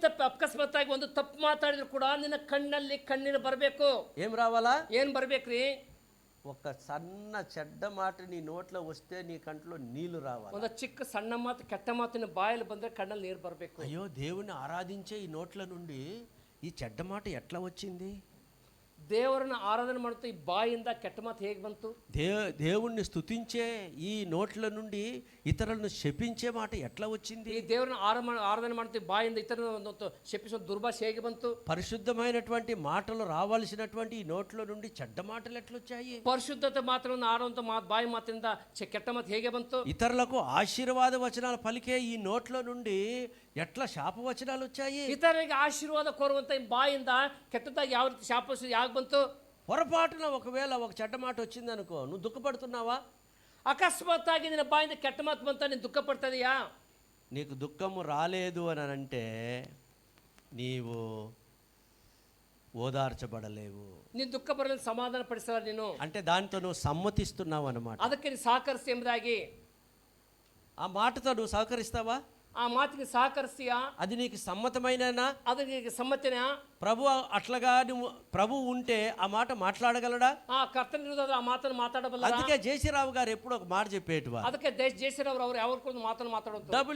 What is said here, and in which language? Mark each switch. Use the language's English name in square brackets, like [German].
[Kannada] ಅಕಸ್ಮಾತ್ತಾಗಿ ಒಂದು ತಪ್ಪು ಮಾತಾಡಿದ್ರು ಕೂಡ ನಿನ್ನ ಕಣ್ಣಲ್ಲಿ ಕಣ್ಣೀರು ಬರಬೇಕು. [Telugu] ఏం రావాలా? [Kannada] ಏನ್ ಬರ್ಬೇಕ್ರಿ? [Telugu] ఒక సన్న చెడ్డ మాట నీ నోట్లో వస్తే నీ కంట్లో నీళ్లు రావాలి. [Kannada] ಒಂದು ಚಿಕ್ಕ ಸಣ್ಣ ಮಾತು, ಕೆಟ್ಟ ಮಾತಿನ ಬಾಯಲ್ಲಿ ಬಂದ್ರೆ ಕಣ್ಣಲ್ಲಿ ನೀರು ಬರಬೇಕು. [Telugu] అయ్యో, దేవుని ఆరాధించే ఈ నోట్ల నుండి ఈ చెడ్డ మాట ఎట్లా వచ్చింది? [Kannada] ದೇವರನ್ನ ಆರಾಧನೆ ಮಾಡುತ್ತಾ ಈ ಬಾಯಿಂದ ಕೆಟ್ಟ ಮಾತು ಹೇಗೆ ಬಂತು? [Telugu] దేవుణ్ణి స్తుతించే ఈ నోట్ల నుండి ఇతరులను శపించే మాట ఎట్లా వచ్చింది? [Kannada] ఈ ದೇವರನ್ನ ಆರಾಧನೆ ಮಾಡುತ್ತಾ ಬಾಯಿಂದ ಇತರರನ್ನು ಶಪಿಸುವ ದುರ್ಭಾಷೆ ಹೇಗೆ ಬಂತು? [Telugu] పరిశుద్ధమైనటువంటి మాటలు రావాల్సినటువంటి ఈ నోట్ల నుండి చెడ్డ మాటలు ఎట్లొచ్చాయి? [Kannada] ಪರಿಶುದ್ಧತೆ ಮಾತ್ರವನ್ನು ಆಡುವಂತ ಬಾಯಿ ಮಾತಿನಿಂದ ಕೆಟ್ಟ ಮಾತು ಹೇಗೆ ಬಂತು? [Telugu] ఇతరులకు ఆశీర్వాద వచనాలు పలికే ఈ నోట్ల నుండి ఎట్లా శాప వచనాలు వచ్చాయి? ఇతరులకు ఆశీర్వాద [Kannada] కోరుವಂತ ಈ ಬಾಯಿಂದ ಕೆಟ್ಟದಾಗಿ ಯಾವ ರೀತಿ ಶಾಪ ಯಾಕೆ ಬಂತು? [Telugu] పొరపాటున ఒకవేళ ఒక చెడ్డ మాట వచ్చిందనుకో, నువ్వు దుఃఖపడుతున్నావా? [Kannada] ಅಕಸ್ಮಾತ್ತಾಗಿ ನಿನ್ನ ಬಾಯಿಂದ ಕೆಟ್ಟ ಮಾತು ಬಂತ ನೀನು ದುಃಖ ಪಡ್ತಾ ಇದೀಯಾ? [Telugu] నీకు దుఃఖము రాలేదు అని అంటే నీవు ఓదార్చబడలేవు. [Kannada] ನೀನು ದುಃಖ ಬರಲು ಸಮಾಧಾನ ಪಡಿಸಲ್ಲ ನೀನು. [Telugu] అంటే దానితో నువ్వు సమ్మతిస్తున్నావు అన్నమాట. [Kannada] ಅದಕ್ಕೆ ನೀನು ಸಹಕರಿಸಿ ಎಂಬುದಾಗಿ. [Telugu] ఆ మాటతో నువ్వు సహకరిస్తావా? [Kannada] ಆ ಮಾತಿಗೆ ಸಹಕರಿಸ್ತೀಯಾ? [Telugu] అది నీకు సమ్మతమైననా? [Kannada] ಅದಕ್ಕೆ ಸಮ್ಮತಿನಾ? [Telugu] ప్రభు అట్లాగా నువ్వు ప్రభు ఉంటే ఆ మాట మాట్లాడగలడా? [Kannada] ಆ ಕರ್ತನ ಇರುವುದಾದ್ರೆ ಆ ಮಾತನ್ನು ಮಾತಾಡಬಲ್ಲ. [Telugu] అందుకే జేసీరావు గారు ఎప్పుడు ఒక మాట చెప్పేటివా, [Kannada] ಅದಕ್ಕೆ ಜೇಸಿರವ್ರು ಅವ್ರು ಯಾವ್ದು ಮಾತನ್ನು ಮಾತಾಡೋದು.